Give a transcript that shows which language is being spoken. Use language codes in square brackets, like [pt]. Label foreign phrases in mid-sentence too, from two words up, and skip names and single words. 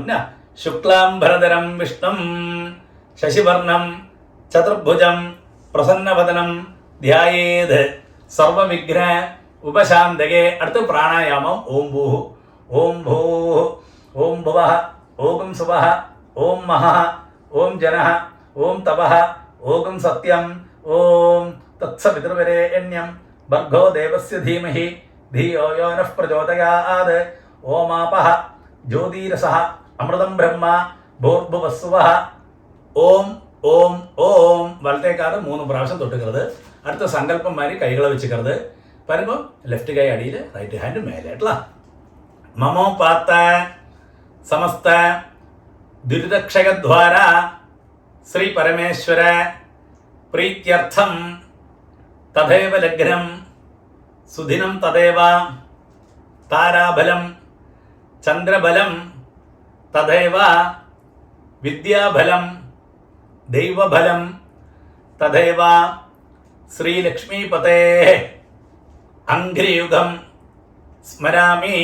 [sa] शुक्लाम्बरधरं विष्णुं शशिवर्णं चतुर्भुजं प्रसन्नवदनं ध्यायेत् सर्व विघ्न उपशान्तके. [ta] அடுத்து பிராணாயாமம். [sa] ओम् भू, ओम् भू, ओम् भुव, ओम् सुव, ओम् मह, ओम् जन, ओम् तप, ओम् सत्यम्, ओम् तत्सवितुर्वरेण्यं भर्गो देवस्य धीमहि धियो यो नः प्रचोदयात्. ओमापः ज्योतिरसः अमृतं ब्रह्म भूर्भुवस्सुवः. [ta] ஓம் ஓம் ஓம் வலத்தே காது 3 പ്രാവശ്യം தொட்டுக்கிறது. அடுத்த சங்கல்பம் மாதிரி கைகளை வச்சுக்கிறது. பாருங்க, லெஃப்ட் கை அடியில், [en] right hand [ta] மேலே. [sa] ममो पार्त्त समस्त दुरितक्षयद्वारा श्री परमेश्वर प्रीत्यर्थम् तथैव लग्नं सुदिनं तथैव ताराबलं चन्द्रबलं तथैव विद्याबलं दैवबलं तथैव श्रीलक्ष्मीपते अङ्घ्रियुगं स्मरामि.